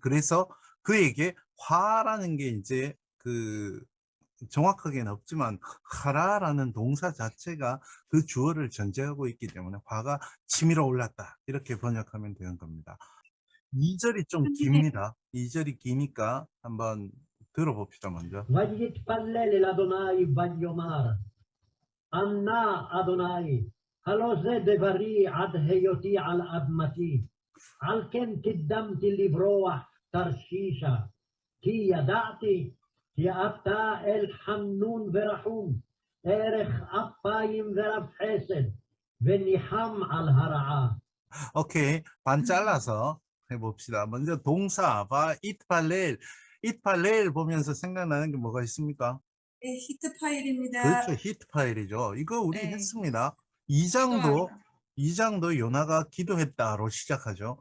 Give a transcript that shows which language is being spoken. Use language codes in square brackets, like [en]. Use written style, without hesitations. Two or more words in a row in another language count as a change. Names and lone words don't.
[ko] 그래서 그에게 화라는 게 이제 그 정확하게는 없지만 하라라는 동사 자체가 그 주어를 전제하고 있기 때문에 화가 치밀어 올랐다. 이렇게 번역하면 되는 겁니다. 2절이 좀 깁니다. 2절이 기니까 한번 들어봅시다, 먼저. [he] ויתפלל אל אדוני ויאמר, ענה אדוני, הלא זה דברי עד היותי על אדמתי, על כן קידמתי לברוח תרשישה, כי ידעתי כי אתה אל חנון ורחום, ערך אפיים ורב חסד, וניחם על הרעה. [ko] 오케이. 반 잘라서 해봅시다. 먼저 동사, 이트팔렐 보면서 생각나는 게 뭐가 있습니까? 네, 히트 파일입니다. 그렇죠. 히트 파일이죠. 이거 우리 네. 했습니다. 2장도 기도합니다. 요나가 기도했다로 시작하죠.